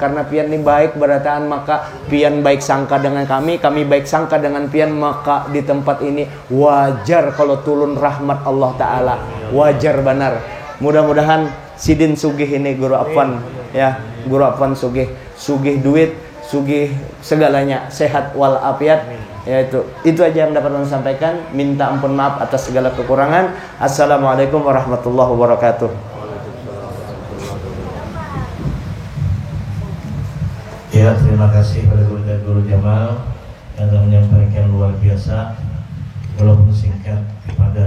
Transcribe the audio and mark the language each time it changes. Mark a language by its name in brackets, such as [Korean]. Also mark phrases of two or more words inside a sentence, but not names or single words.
[Banjar] Karena pian ini baik berataan, maka pian baik sangka dengan kami baik sangka dengan pian. [Indonesian] Maka di tempat ini wajar kalau turun rahmat Allah Ta'ala, wajar benar. [Banjar] Mudah-mudahan sidin sugih ini Guru Afwan ya, Guru Afwan sugih duit, sugih segalanya, sehat walafiat. [Indonesian] Ya, itu aja yang dapat saya sampaikan. Minta ampun maaf atas segala kekurangan. [Arabic] السلام عليكم ورحمة الله وبركاته. [Indonesian] Ya, terima kasih pada Guru Jamal yang telah menyampaikan luar biasa walaupun singkat padat.